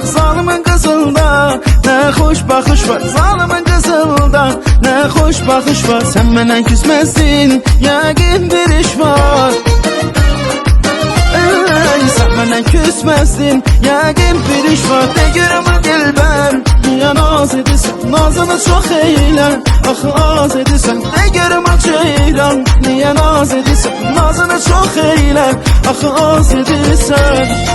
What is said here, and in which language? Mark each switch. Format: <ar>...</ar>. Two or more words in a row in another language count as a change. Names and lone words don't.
<tr>Zalimin kızılda ne hoş bakış var, zalimin kızılda ne hoş bakış var. Sen benden küsmezsin,</tr> <az>yəqin bir iş var.</az> <tr>Sen benden küsmezsin,</tr> <az>yəqin bir iş var. De görüm o dilber, niye naz edirsən? Nazını çok eylə, axı az edirsən. De görüm o ceyran, niye naz edirsən? Nazını çok eylə, axı az edirsən.</az>